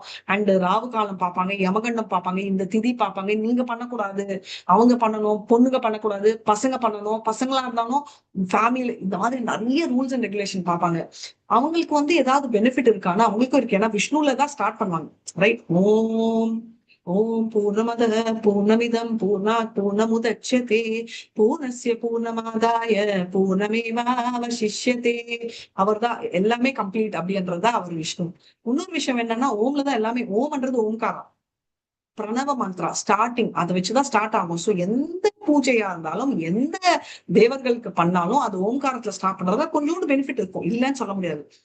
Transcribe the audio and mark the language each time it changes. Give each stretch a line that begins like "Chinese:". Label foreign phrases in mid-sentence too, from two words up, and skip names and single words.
Tamil: அண்ட் ராவு காலம் பார்ப்பாங்க, யமகண்டம் பார்ப்பாங்க, இந்த திதி பார்ப்பாங்க. நீங்க பண்ணக்கூடாது, அவங்க பண்ணணும், பொண்ணுங்க பண்ணக்கூடாது, பசங்க பண்ணணும், பசங்களா இருந்தாலும் ஃபேமிலி, இந்த மாதிரி நிறைய
English: rules and regulation
Tamil: பார்ப்பாங்க. அவங்களுக்கு வந்து ஏதாவது பெனிஃபிட் இருக்கான்னா அவங்களுக்கும் இருக்கு. ஏன்னா விஷ்ணுல தான் ஸ்டார்ட் பண்ணுவாங்க. ரைட்,
Sanskrit: ओम् पूर्णमदः पूर्णमिदं पूर्णात् पूर्णमुदच्यते पूर्णस्य पूर्णमादाय पूर्णमेवावशिष्यते.
Tamil: அவர் தான் எல்லாமே கம்ப்ளீட் அப்படின்றதுதான் அவர் விஷ்ணு. இன்னொரு விஷயம் என்னன்னா, ஓம்ல தான் எல்லாமே. ஓம்ன்றது ஓம்காரம், பிரணவ மந்த்ரா, ஸ்டார்டிங். அதை வச்சுதான் ஸ்டார்ட் ஆகும். சோ எந்த பூஜையா இருந்தாலும் எந்த தேவர்களுக்கு பண்ணாலும் அது ஓம்காரத்துல ஸ்டார்ட் பண்றதா கொஞ்சோண்டு பெனிஃபிட் இருக்கும், இல்லைன்னு சொல்ல முடியாது.